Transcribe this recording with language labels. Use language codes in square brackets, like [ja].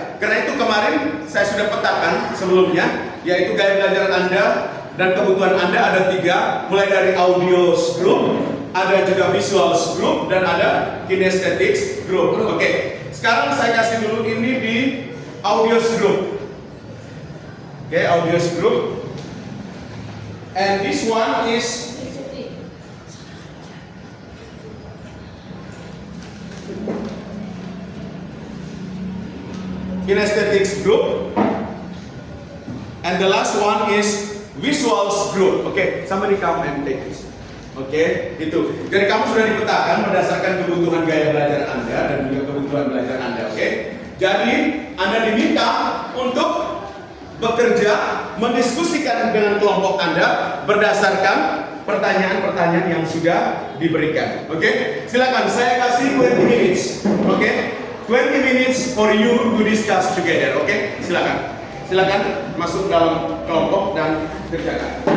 [id] Karena itu kemarin saya sudah petakan sebelumnya, yaitu gaya belajar Anda dan kebutuhan Anda ada 3, mulai dari audio group, ada juga visual group, dan ada kinesthetics group. Oke, sekarang saya kasih dulu ini di audio group. Oke, audio group. [en] And this one is kinesthetics group, and the last one is visuals group. Okay, somebody come and take this. [id] Oke, itu. Jadi kamu sudah dipetakan berdasarkan kebutuhan gaya belajar Anda dan juga kebutuhan belajar Anda. Oke, jadi Anda diminta untuk bekerja, mendiskusikan dengan kelompok Anda berdasarkan pertanyaan-pertanyaan yang sudah diberikan. Oke, silakan saya kasih [en] 20 minutes. [id] Oke. [en] 20 minutes for you to discuss together, oke? [id] Silakan. Silakan masuk dalam kelompok dan kerjakan.